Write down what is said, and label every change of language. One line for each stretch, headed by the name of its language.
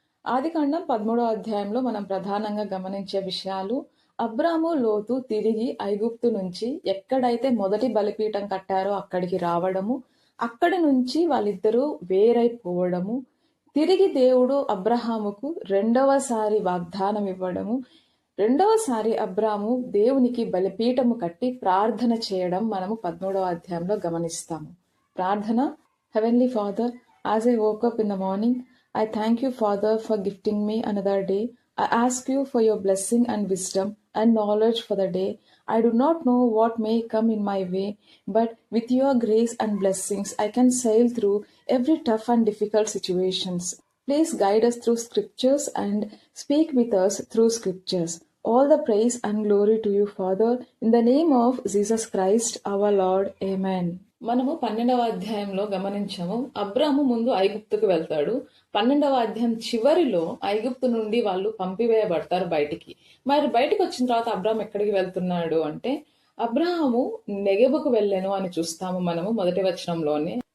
Telugu: ఆదికాండం 13వ అధ్యాయంలో మనం ప్రధానంగా గమనించే విషయాలు: అబ్రాము లోతు తిరిగి ఐగుప్తు నుంచి ఎక్కడైతే మొదటి బలిపీఠం కట్టారో అక్కడికి రావడము, అక్కడి నుంచి వాళ్ళిద్దరూ వేరైపోవడము, తిరిగి దేవుడు అబ్రహాముకు రెండవసారి వాగ్దానం ఇవ్వడము, రెండవసారి అబ్రాము దేవునికి బలిపీఠము కట్టి ప్రార్థన చేయడం మనము 13వ అధ్యాయంలో గమనిస్తాము. ప్రార్థన:
English: Heavenly father, as I woke up in the morning, I thank you, Father, for gifting me another day. I ask you for your blessing and wisdom and knowledge for the day. I do not know what may come in my way, but with your grace and blessings, I can sail through every tough and difficult situations. Please guide us through scriptures and speak with us through scriptures. All the praise and glory to you, Father, in the name of Jesus Christ, our Lord. Amen.
Telugu: మనము 12వ అధ్యాయంలో గమనించాము, అబ్రాము ముందు ఐగుప్తుకు వెళ్తాడు. 12వ అధ్యాయం చివరిలో ఐగుప్తు నుండి వాళ్ళు పంపివేయబడతారు బయటికి. మరి బయటికి వచ్చిన తర్వాత అబ్రాము ఎక్కడికి వెళ్తున్నాడు అంటే, అబ్రాహాము నెగెబుకు వెళ్ళాను అని చూస్తాము మనము మొదటి వచనంలోనే.